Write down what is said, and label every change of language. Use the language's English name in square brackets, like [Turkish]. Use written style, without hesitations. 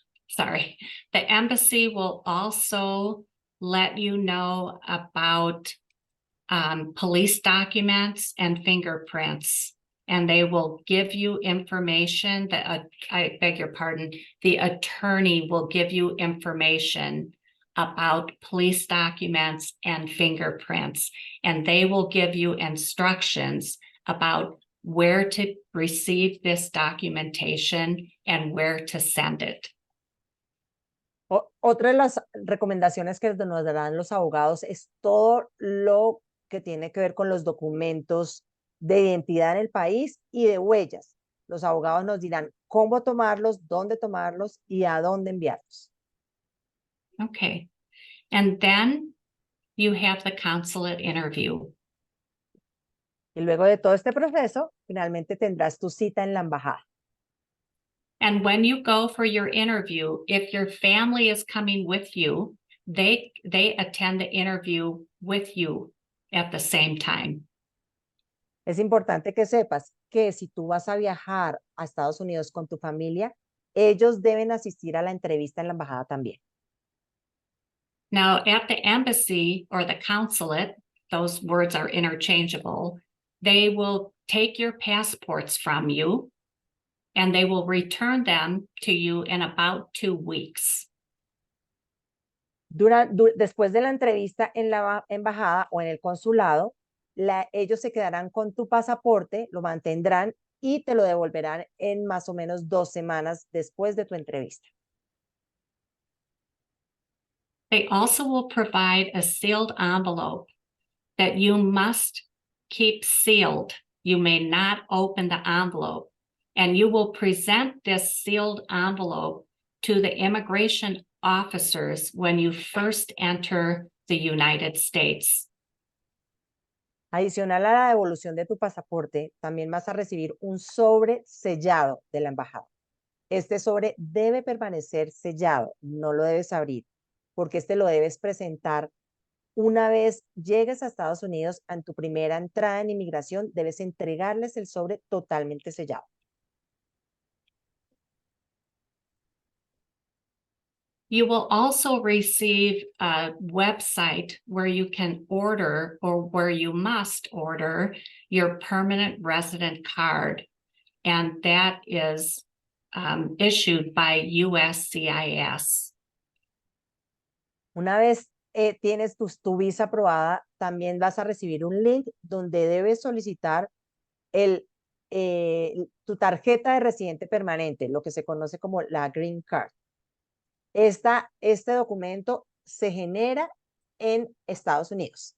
[English] Sorry, the embassy will also let you know about police documents and fingerprints, and they will give you information that, I beg your pardon, the attorney will give you information about police documents and fingerprints, and they will give you instructions about where to receive this documentation and where to send it. [Spanish] Otra de las recomendaciones que nos darán los abogados es todo lo que tiene que ver con los documentos de identidad en el país y de huellas. Los abogados nos dirán cómo tomarlos, dónde tomarlos y a dónde enviarlos. [English] Okay. And then you have the consulate interview. [Spanish] Y luego de todo este proceso, finalmente tendrás tu cita en la embajada. [English] And when you go for your interview, if your family is coming with you, they attend the interview with you at the same time. [Spanish] Es importante que sepas que si tú vas a viajar a Estados Unidos con tu familia, ellos deben asistir a la entrevista en la embajada también. [English] Now, at the embassy or the consulate, those words are interchangeable, they will take your passports from you and they will return them to you in about 2 weeks. [Spanish] Después de la entrevista en la embajada o en el consulado, ellos se quedarán con tu pasaporte, lo mantendrán y te lo devolverán en más o menos 2 semanas después de tu entrevista. [English] They also will provide a sealed envelope that you must keep sealed. You may not open the envelope, and you will present this sealed envelope to the immigration officers when you first enter the United States. [Spanish] Adicional a la devolución de tu pasaporte, también vas a recibir un sobre sellado de la embajada. Este sobre debe permanecer sellado, no lo debes abrir, porque este lo debes presentar una vez llegues a Estados Unidos. En tu primera entrada en inmigración, debes entregarles el sobre totalmente sellado. [English] You will also receive a website where you can order, or where you must order, your permanent resident card, and that is issued by USCIS. [Spanish] Una vez tienes tu visa aprobada, también vas a recibir un link donde debes solicitar tu tarjeta de residente permanente, lo que se conoce como la Green Card. Este documento se genera en Estados Unidos.